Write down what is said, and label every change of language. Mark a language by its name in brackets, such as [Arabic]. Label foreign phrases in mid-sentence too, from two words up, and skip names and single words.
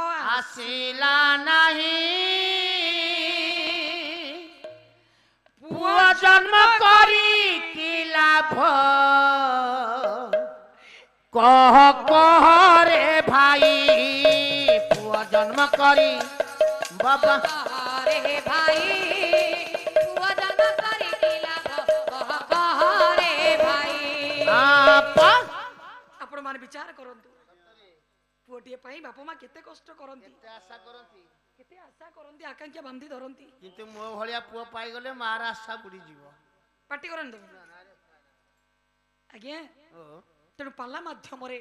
[Odia] ଆସିଲା ନାହିଁ, ପୁଅ ଜନ୍ମ କରି କି ଲାଭ, କହ କହ ରେ ଭାଇ, ପୁଅ ଜନ୍ମ କରି ବାବା ରେ ଭାଇ ପୁଆ ଜନ୍ମ କରେ କି ଲାଭ କହ କହ ରେ ଭାଇ আপা ଆପଣ ମାନେ ବିଚାର କରନ୍ତୁ। ପୁଅଟିଏ ପାଇଁ ବାପା ମା କେତେ କଷ୍ଟ କରନ୍ତି, କେତେ ଆଶା କରନ୍ତି, କେତେ ଆଶା କରନ୍ତି, ଆକାଂକ୍ଷା ବାନ୍ଧି ଧରନ୍ତି। କିନ୍ତୁ ମୋ ଭଳିଆ ପୁଅ ପାଇଗଲେ ମାର ଆଶା ବୁଡ଼ିଯିବ। ପାଟି କରନ୍ତୁ ଆଜ୍ଞା। ଓ ତେଣୁ ପାଲା ମାଧ୍ୟମରେ